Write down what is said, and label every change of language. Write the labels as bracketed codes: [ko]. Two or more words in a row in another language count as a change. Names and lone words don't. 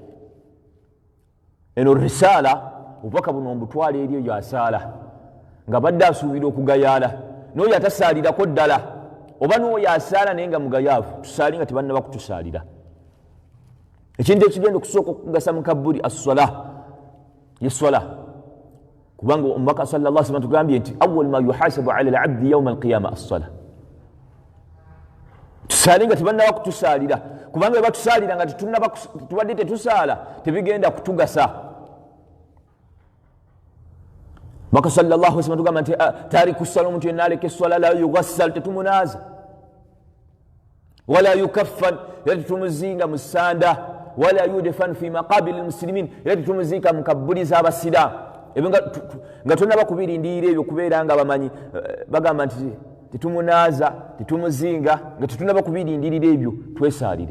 [lg] eno risaala obubaka buno mbutwala eri eyo asaala nga badde asuubira okugayaala, n'oyo atasaalirako ddala, oba n'oyo asaala naye nga mugayaavu. tusaali nga tebannaba kutusaalira. ekintu ekigenda okusooka okugasa mu kabbuli as-swala, yeswala, kubanga omubaka [ar] صلى الله عليه وسلم [lg] tugambye nti [ar] أول ما يحاسب على العبد يوم القيامة الصلاة. [lg] tusaali nga tebannaba kutusaalira, kubanga bwe batusaalira nga tubadde tetusaala tebigenda kutugasa. Maka [ar] صلى الله عليه وسلم [lg] tugamba nti [ar] تارك الصلاة, [lg] omuntu yenna aleka esswala [ar] لا يغسل, [lg] tetumunaaza, [ar] ولا يكفن, [lg] era tetumuzinga mu ssanda, [ar] ولا يدفن في مقابر المسلمين, [lg] era tetumuziika mu kabbuli z'abasiraamu. ebyo nga tonnaba kubirindirira ebyo kubeera nga bamanyi bagamba nti tetumunaaza, tetumuzinga, nga tetunnaba kubirindirira ebyo, twesaalire.